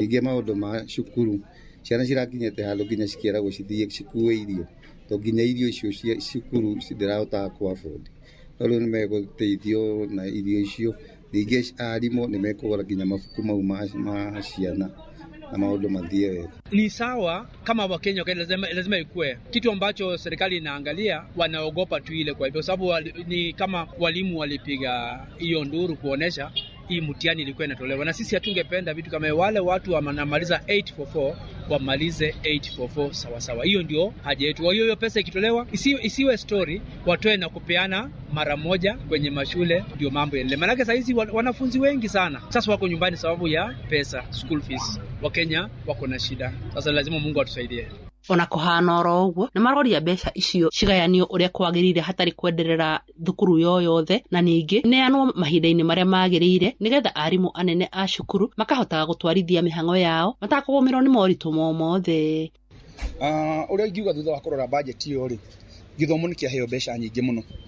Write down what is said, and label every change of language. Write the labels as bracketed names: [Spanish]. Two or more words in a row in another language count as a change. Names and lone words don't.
[Kikuyu] Ningĩ maũndũ ma cukuru ciana cirakinyĩte handũ nginya cikĩragwo cithiĩ cikue irio, to nginya irio icio cia cukuru citirahota kuafford. Rĩu nĩ megũteithio na irio icio. Ningĩ arimũ nĩ mekũgũra nginya mabuku mau ma ciana na maũndũ mathiĩ wega. [Swahili] Ni sawa kama Wakenya lazima ikue kitu ambacho serikali inaangalia, wanaogopa tu ile. Kwa hivyo sababu ni kama walimu walipiga hiyo nduru kuonesha hii mtihani ilikuwa inatolewa, na sisi hatungependa vitu kama wale watu wanamaliza 844 wamalize 844 sawa sawa. Hiyo ndio haja yetu. Hiyo pesa ikitolewa isiwe story, watoe na kupeana mara moja kwenye mashule, ndio mambo yaendelee. Maana sasa hizi wanafunzi wengi sana sasa wako nyumbani sababu ya pesa, [English] school fees. [Swahili] Wakenya wako na shida. Sasa lazima Mungu atusaidie. [Kikuyu] Ona kũhana oro ũguo nĩ maroria mbeca icio cigayanio ũrĩa kwagĩrĩire hatarĩ kwenderera thukuru yothe, na ningĩ neanwo mahinda-inĩ marĩa magĩrĩire nĩgetha arimũ anene a cukuru makahotaga gũtwarithia mĩhang'o yao matakũgũmĩrwo nĩ moritũ mothe. Ũrĩa ingiuga thutha wa kũrora bajeti ĩyo rĩ, gĩthomo nĩ kĩaheo mbeca nyingĩ mũno.